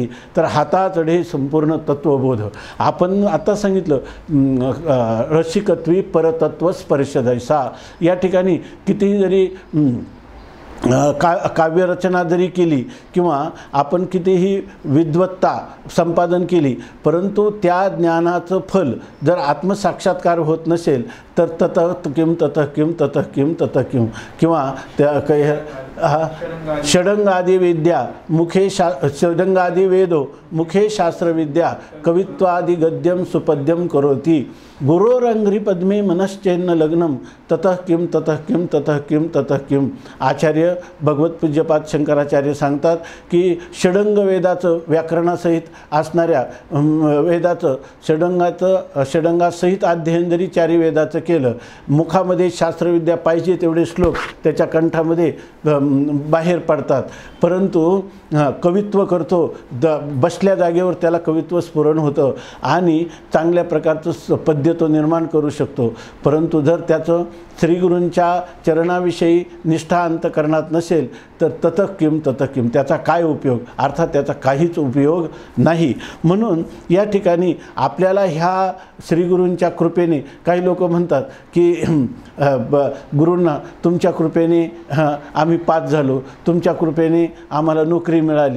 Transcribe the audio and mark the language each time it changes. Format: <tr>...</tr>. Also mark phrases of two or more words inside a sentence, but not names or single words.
<mr>तर हाताचढे संपूर्ण तत्वबोध. आपण आता सांगितलं रसिकत्वी परतत्व स्पर्शदैसा. या ठिकाणी कितीही जरी काव्यरचना जरी केली किंवा आपण कितीही विद्वत्ता संपादन केली, परंतु त्या ज्ञानाचं फल जर आत्मसाक्षात्कार होत नसेल तर</mr> <sa>ततः किम ततः किम ततः किम ततः किम. किंवा त्या काही षडंगादी विद्या मुखे षडंगादी वेदो मुखे शास्त्रविद्या कवित्वादि गद्यम सुपद्यम करोति गुरोरंघ्रि पद्मे मनश्चैन्न लग्नम ततः किम ततः किम ततः किम ततः किम.</sa> <mr>आचार्य भगवत पूज्यपाद शंकराचार्य सांगतात की षडंग वेदाचं व्याकरणासहित असणाऱ्या वेदाचं षडंगासहित अध्ययन जरी चारी वेदाचं केलं, मुखामध्ये शास्त्रविद्या पाहिजे तेवढे श्लोक त्याच्या कंठामध्ये बाहेर पडतात, परंतु कवित्व करतो, बसल्या जागेवर त्याला कवित्व स्फुरण होतं आणि चांगल्या प्रकारचं पद्य तो निर्माण करू शकतो. परंतु जर त्याचं श्रीगुरूंच्या चरणाविषयी निष्ठा अंतःकरणात नसेल तर</mr> <sa>ततः किम ततः किम,</sa> <mr>त्याचा काय उपयोग? अर्थात त्याचा काहीच उपयोग नाही. म्हणून या ठिकाणी आपल्याला ह्या श्रीगुरूंच्या कृपेने, काही लोक म्हणतात की गुरूंना तुमच्या कृपेने आम्ही पास झालो, तुमच्या कृपेने आम्हाला नोकरी मिळाली.</mr>